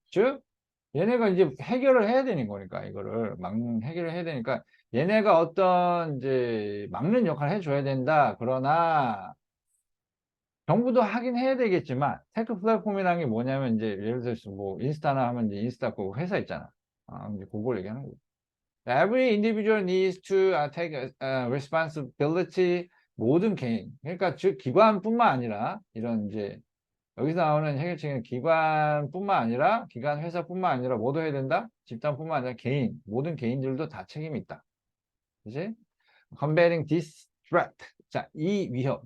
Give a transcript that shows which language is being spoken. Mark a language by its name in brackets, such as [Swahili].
[Korean] 즉, 얘네가 이제 해결을 해야 되는 거니까, 이거를 해결을 해야 되니까, 얘네가 어떤 이제 막는 역할을 해줘야 된다. 그러나, 정부도 하긴 해야 되겠지만, 테크 플랫폼이라는 게 뭐냐면, 이제, 예를 들어서 뭐, 인스타나 하면 이제 인스타 그 회사 있잖아. 이제 그걸 얘기하는 거예요. [English] Every individual needs to take responsibility. [Korean] 모든 개인. 그러니까 즉, 기관뿐만 아니라, 이런 이제, 여기서 나오는 해결책은 기관뿐만 아니라, 기관 회사뿐만 아니라 모두 해야 된다? 집단뿐만 아니라 개인, 모든 개인들도 다 책임이 있다. 그지? [English] Combating this threat. [Korean] 자, 이 위협.